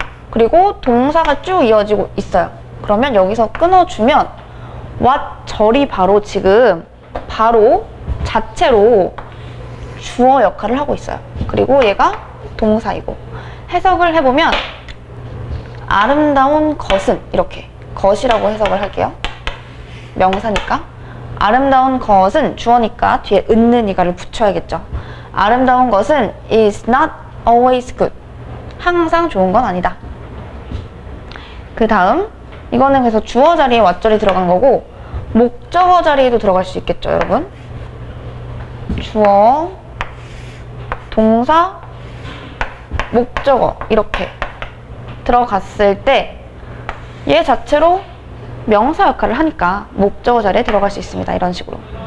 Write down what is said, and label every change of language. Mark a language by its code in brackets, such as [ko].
[ko] 그리고 동사가 쭉 이어지고 있어요. 그러면 여기서 끊어주면 what 절이 바로 지금 바로 자체로 주어 역할을 하고 있어요. 그리고 얘가 동사이고, 해석을 해보면 아름다운 것은 이렇게 것이라고 해석을 할게요. 명사니까 아름다운 것은 주어니까 뒤에 있는 이가를 붙여야겠죠. 아름다운 것은 [en] is not always good. [ko] 항상 좋은 건 아니다. 그 다음 이거는 그래서 주어 자리에 what절이 들어간 거고 목적어 자리에도 들어갈 수 있겠죠, 여러분. 주어, 동사, 목적어 이렇게 들어갔을 때 얘 자체로 명사 역할을 하니까 목적어 자리에 들어갈 수 있습니다. 이런 식으로.